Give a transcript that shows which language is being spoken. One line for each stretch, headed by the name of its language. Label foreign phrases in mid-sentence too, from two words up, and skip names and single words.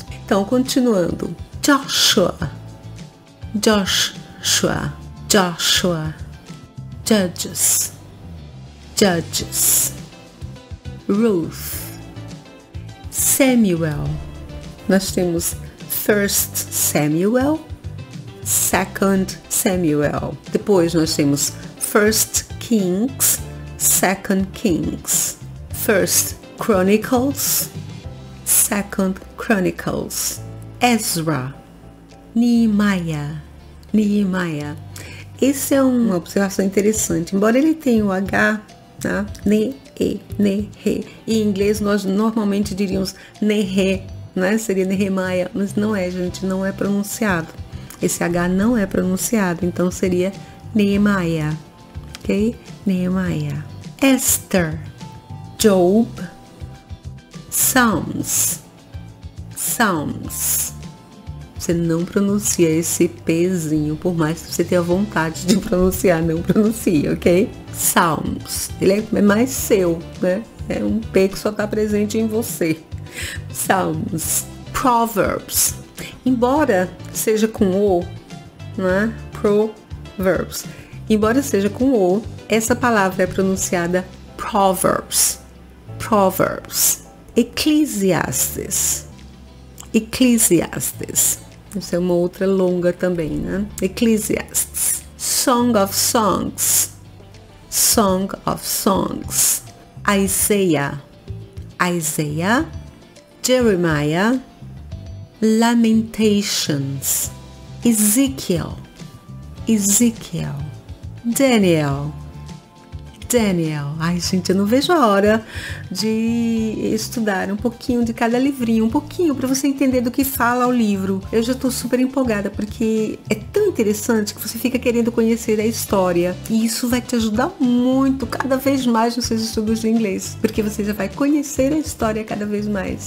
Portuguese: Então, continuando. Joshua. Judges, Ruth, Samuel. Nós temos 1st Samuel, 2nd Samuel. Depois nós temos 1st Kings, 2nd Kings, 1st Chronicles, 2nd Chronicles, Ezra, Nehemiah. Essa é uma observação interessante. Embora ele tenha o H, tá? Em inglês nós normalmente diríamos Nehe, né? Seria Nehemiah, mas não é, gente, não é pronunciado. Esse H não é pronunciado, então seria Nehemiah, ok? Nehemiah. Esther, Job, Psalms. Você não pronuncia esse Pzinho, por mais que você tenha vontade de pronunciar, não pronuncia, ok? Psalms, ele é mais seu, né? É um P que só está presente em você. Psalms. Proverbs, embora seja com O, né? Proverbs, embora seja com O, essa palavra é pronunciada Proverbs. Ecclesiastes. Essa é uma outra longa também, né? Ecclesiastes. Song of Songs. Isaiah. Jeremiah. Lamentations. Ezekiel. Daniel. Ai, gente, eu não vejo a hora de estudar um pouquinho de cada livrinho, um pouquinho para você entender do que fala o livro. Eu já tô super empolgada porque é tão interessante que você fica querendo conhecer a história e isso vai te ajudar muito cada vez mais nos seus estudos de inglês, porque você já vai conhecer a história cada vez mais.